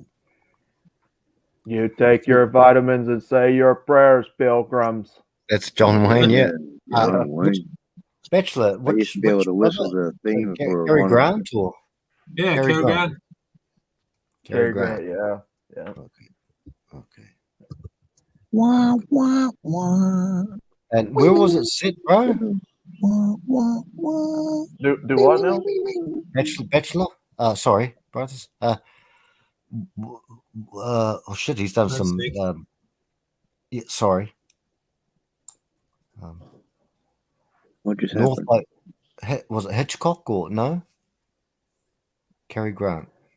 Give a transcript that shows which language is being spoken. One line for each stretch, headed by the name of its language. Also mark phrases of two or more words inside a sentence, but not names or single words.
English: You take your vitamins and say your prayers, pilgrims. That's John Wayne, yeah. John Wayne. Bachelor. I used to be able to whistle the theme for Cary Grant or? Yeah, Cary Grant. Cary Grant, yeah. Okay. Wah, wah, wah. And where was it set, bro? Wah, wah, wah. Do what now? Bachelor? Sorry, brothers. Oh shit, he's done some. Sorry. What just North happened? Was it Hitchcock or no? Cary Grant.